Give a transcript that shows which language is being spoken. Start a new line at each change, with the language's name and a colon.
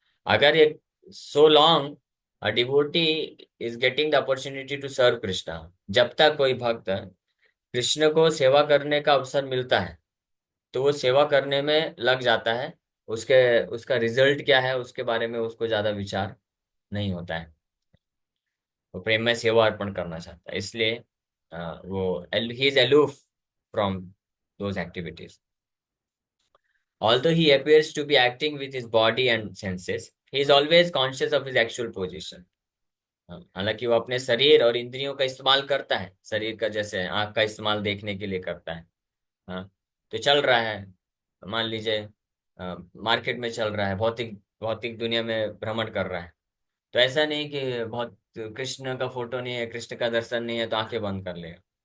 Hindi: अगर ये
English: so long a devotee is getting the opportunity to serve Krishna,
Hindi: जब तक कोई भक्त कृष्ण को सेवा करने का अवसर मिलता है तो वो सेवा करने में लग जाता है। उसके उसका रिजल्ट क्या है उसके बारे में उसको ज्यादा विचार नहीं होता है। वो प्रेम में सेवा अर्पण करना चाहता है, इसलिए वो
English: He is aloof from those activities. Although he appears to be acting with his body and senses, he is always conscious of his actual position.
Hindi: हालांकि वो अपने शरीर और इंद्रियों का इस्तेमाल करता है, शरीर का जैसे आंख का इस्तेमाल देखने के लिए करता है। हाँ, तो चल रहा है, मान लीजिए मार्केट में चल रहा है, भौतिक भौतिक दुनिया में भ्रमण कर रहा है, तो ऐसा नहीं कि बहुत कृष्ण का फोटो नहीं है, कृष्ण का दर्शन नहीं है तो आंखें बंद कर लेगा।